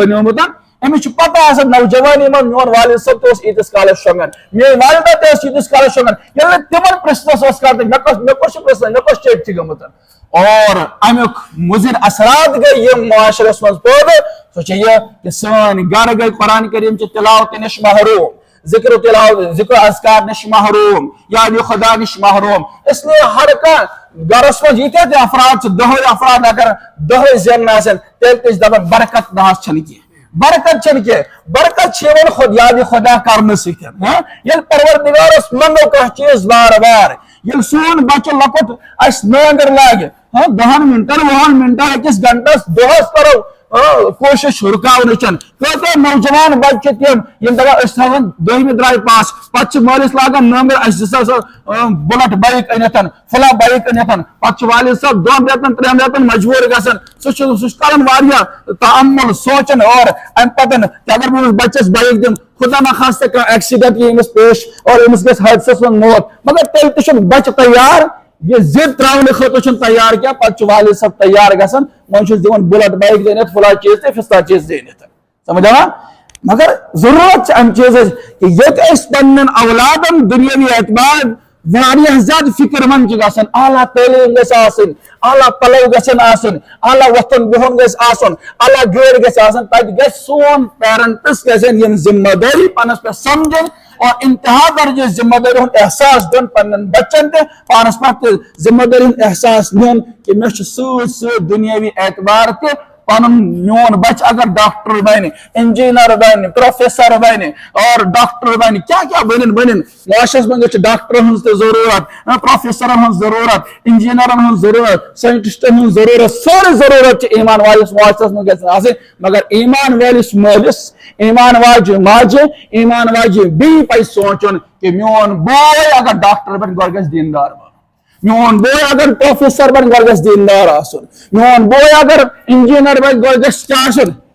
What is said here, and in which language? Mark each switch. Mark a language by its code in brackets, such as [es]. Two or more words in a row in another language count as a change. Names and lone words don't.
[ks] بنیومت امس پتہ آسان نوجوانی من میون والد صاحب تو ایتس کالس شونگان میری والدہ تہ ایتس کالس شونگان ییٚلہِ تمن پرژھنس کرتے مے کس پرژھن مے کس چیٹ گمت اور امیک مضر اثرات گئی یہ معاشرس من پودٕ سو چھ یہ کہ سان گھر گئی قرآن کریم چہ تلاوت نش محروم ذکر و تلاوت ذکر اذکار نش محروم یاد خدا نش محروم اس لیے ہر کانٛہہ گھرس من ییتیاہ تہ افراد دہے افراد اگر دہے زین آسن تیل تہ دپان برکت نہ چھنہ کی برکت چھن کے برکت چھون خود یاد خدا کرنے سکن یل پروردگارس منگو کہ چیز بار بار یل سون بچہ لکٹ اس نانگر لاگے 10 منٹن 20 منٹن 1 گھنٹس دہس کرو کوشش رکاون کتہ نوجوان بچہ تم یم دپان اس تھاون 2 درائے پاس پتہ مالس لاگان نمبر اس [en] bullet bike [ks] انتن فلاں بائک انتن پتہ والد صاحب 2 رٮ۪تن 3 رٮ۪تن مجبور گژھان سہ کران واریاہ تعمل سوچان اور ام پتن اگر بہٕ بچس بائک دم خدا نخواستہ کانٛہہ ایکسیڈنٹ یی أمِس پیش اور أمِس گژھِ حٲدثس منٛز موت مگر تیٚلہِ تہِ چھُنہٕ بچہ تیار یہ ضد تراؤنہ خاطر چھُنہٕ تیار کیا پتہ والد صاحب تیار گژھان وۄنۍ چھُس دِوان [en] bullet bike [ks] دِنِتھ فلاں چیز تہِ فِستہ چیز دِنِتھ سمجھ آوا مگر ضرورت ام چیز کہ ییٚتہِ أسۍ پننٮ۪ن اولادن دُنیٲوی اعتبار واریاہ زیادٕ فکر مند چھِ گژھان اعلیٰ تعلیٖم گژھِ آسٕنۍ اعلیٰ پلو گژھن آسٕنۍ اعلیٰ وۄتھُن بِہُن گژھِ آسُن اعلیٰ گٲڑۍ گژھِ آسٕنۍ تتہِ گژھِ سون پیرنٹس گژھن یِم ذمہ دٲری پانس پٮ۪ٹھ سمجھٕنۍ اور انتہا درجہ ذمہ داری ہُنٛد احساس دیُن پننٮ۪ن بچن تہِ پانس پٮ۪ٹھ تہِ ذمہ داری ہُنٛد احساس نیُن کہ مےٚ چھُ سۭتۍ سۭتۍ دُنیٲوی اعتبار تہِ پنُن میون بچہ اگر ڈاکٹر بنہِ انجینئر بنہِ پروفیسر بنہِ اور ڈاکٹر بنہِ کیا بنن معاشرس منٛز چھِ ڈاکٹرن ہٕنٛز تہِ ضروٗرت پروفیسرن ہٕنٛز ضروٗرت انجینئرن ہٕنٛز ضروٗرت ساینٹسٹن ہٕنٛز ضروٗرت سٲرٕے ضروٗرت چھِ ایمان والِس معاشرس منٛز گژھِ آسٕنۍ مگر ایمان وٲلِس مٲلِس ایمان واجہِ ماجہِ ایمان واجہِ بیٚیہِ پزِ سونٛچُن کہ میون بوے اگر ڈاکٹر بنہِ گۄڈٕ گژھِ دیندار بنُن میون بوے اگر پروفیسر بن گۄڈٕ گژھِ دیندار آسُن میون بوے اگر انجینئر بن گۄڈٕ گژھِ کیٛاہ آسُن